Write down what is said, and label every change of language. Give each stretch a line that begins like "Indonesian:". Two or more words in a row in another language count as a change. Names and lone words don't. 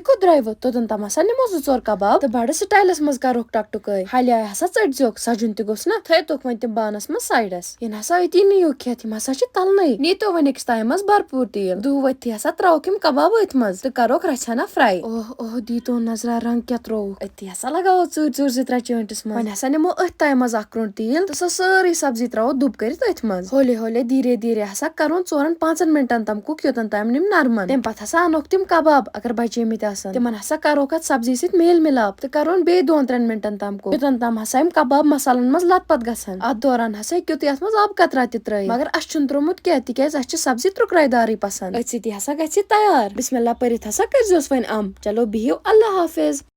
Kashmiri: کوٚت درٛٲیوٕ توٚتن تام ہسا نِمو 2-4 کباب تہٕ بڑٕ سٹایلس منٛز کروکھ ٹک ٹُکے حلیاے ہسا ژٔٹزیوکھ سجُن تہِ گوٚژھ نا تھٲیتوکھ وۄنۍ تِم بانس منٛز سایڈس یِن ہسا أتی نِیِو کھٮ۪تھ یِم ہسا چھِ تلنٕے نیٖتو وۄنۍ أکِس تایمس بھرپوٗر تیٖل دُہ ؤتھتھٕے ہسا تراووکھ یِم کباب أتھۍ منٛز تہٕ کروکھ رژھِ ہنا فراے اوہ دیٖتو نظرا رنٛگ کیٛاہ ترووُکھ أتھی ہسا لگاوو ژوٗرِ 2-3 چٲنٹس منٛز وۄنۍ ہسا نِمو أتھۍ تایہِ منٛز 1 کروٚنٛڈ تیٖل تہٕ سۄ سٲرٕے سبزی تراوو دُب کٔرِتھ أتھۍ منٛز
Urdu: ہولے ہولے دھیرے دھیرے
Kashmiri: ہسا کرون 4-5 منٹن تام کُک یوٚتن تام یِم نرمن تمہِ پتہٕ ہسا انوکھ تِم کباب اگر بچیمٕتۍ آسن تِمن ہسا کروکھ اتھ سبزی سۭتۍ میل مِلاپ تہٕ کرون بیٚیہِ 2-3 منٹن تام کُک یوٚتن تام ہسا یِم کباب مسالن منٛز لت پت گژھن اتھ دوران ہسا ہیٚکِو تُہۍ اتھ منٛز آبہٕ قطرا تہِ ترٲیِتھ مگر اسہِ چھُنہٕ ترومُت کینٛہہ تِکیازِ اسہِ چھِ سبزی ترُکراے دارٕے پسنٛد أتھۍ سۭتی ہسا گژھِ یہِ تیار
Arabic: بسم اللہ
Kashmiri: پٔرِتھ ہسا کٔرزیوس وۄنۍ چلو بِہِو اللہ حافظ